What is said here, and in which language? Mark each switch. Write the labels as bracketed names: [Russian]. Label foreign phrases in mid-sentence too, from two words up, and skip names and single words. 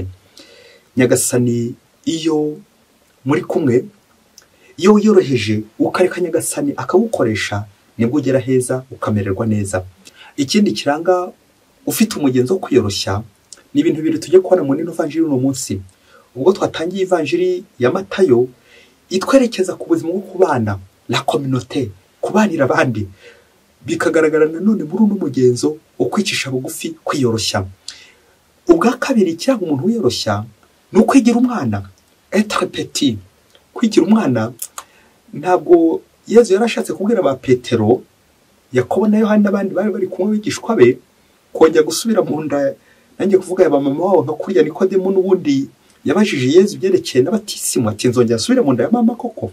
[Kinyarwanda] Nyagasani iyo muri kumwe, iyo wiyoroheje ukareka Nyagasani akagukoresha, nibwo ugera heza ukamererwa neza. Ikindi kiranga ufite umugenzo wo kwiyoroshya ni ibintu bibiri tujye kubona muri Evanjiri uno munsi. Ubwo twatangiye Evanjiri ya Matayo itwerekeza ku buzima bwo kubana, [French] la communauté, [Kinyarwanda] kubanira abandi, bikagaragara nanone muri uno mugenzo wo kwicisha bugufi, kwiyoroshya. Ubwa kabiri kiranga umuntu wiyoroshya ni ukwigira umwana, [French] être petit. [Kinyarwanda] Kwigira umwana ntabwo Yezu yarashatse kubwira ba Petero, Yakobo na Yohana n'abandi bari kumwe bigishwa be kongera gusubira mu nda, nanjye kuvuga ya mama wabo nka kurya Nikodemo n'ubundi yabajije Yezu byerekeye n'abatisimu, ati nzongera asubire mu nda ya mama koko?